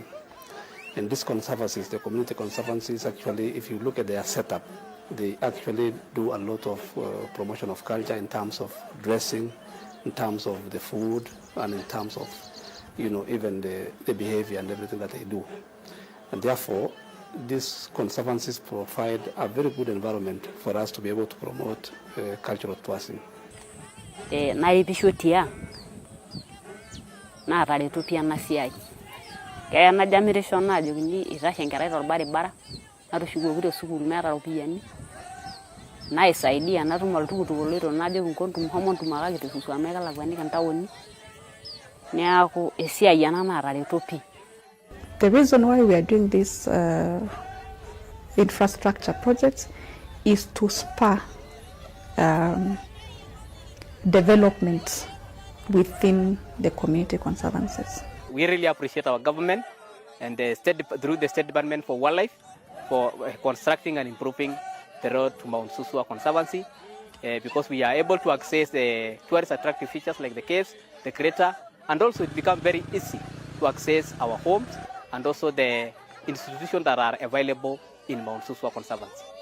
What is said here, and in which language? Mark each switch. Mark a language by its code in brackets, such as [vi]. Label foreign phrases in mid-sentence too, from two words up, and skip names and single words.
[en] And these conservancies, the community conservancies, actually, if you look at their setup, they actually do a lot of promotion of culture in terms of dressing, in terms of the food, and in terms of, you know, even the behavior and everything that they do. And therefore, these conservancies provide a very good environment for us to be able to promote cultural tourism. [mas] Kaya najamirisho najo kini itashe enkerai torbaribara natushukoki tesukul meeta ropiyiani naisaidia natum oltukutuk oloito najo nkontum homo ntumakaki tesuswa amu kelakuaniki ntaoni neeku esiai ena naatareto pii. [en] The reason why we are doing this infrastructure projects is to spur development within the community conservancies. We really appreciate our government and through the State Department for Wildlife for constructing and improving the road to Mount Susua Conservancy because we are able to access the tourist attractive features like the caves, the crater, and also it becomes very easy to access our homes and also the institutions that are available in Mount Susua Conservancy.